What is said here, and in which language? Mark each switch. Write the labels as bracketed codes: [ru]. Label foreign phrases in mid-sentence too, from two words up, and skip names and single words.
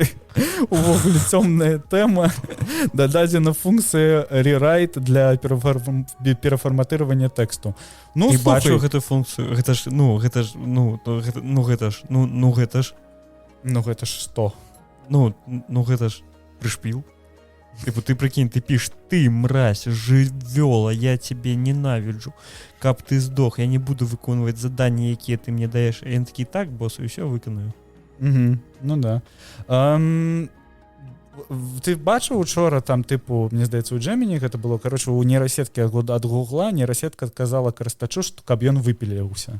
[be] Увогуле цёмная тэма. Дададзена функцыя rewrite для перафарматыравання тэксту. Ну, і бачу гэтую функцыю. Гэта ж што? Ну гэта ж прышпіл. [ru] Типа, ты прикинь, ты пишешь: ты, мразь, [be] жывёла, [uk] я тебе ненавиджу, [be] каб ты сдох, я не буду выконваць заданні, якія ты мне даеш. Я такі, так, босс, і ўсё выканаю. Ну да. Ты бачыў учора там, тыпу, мне здаецца, у Gemini гэта было, кароче, у нейрасеткі ад Гугла нейрасетка казала карыстачу, што каб ён выпіліўся.